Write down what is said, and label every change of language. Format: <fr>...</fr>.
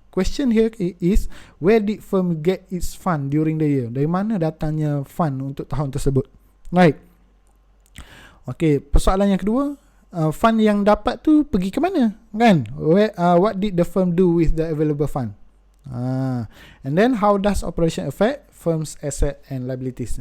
<en>Question here is, where did firm get its fund during the year?</en> <ms>Dari mana datangnya fund untuk tahun tersebut? Right. Okay, persoalan yang kedua, fund yang dapat tu pergi ke mana kan?</ms> <en>What did the firm do with the available fund? And then how does operation affect firm's asset and liabilities?</en>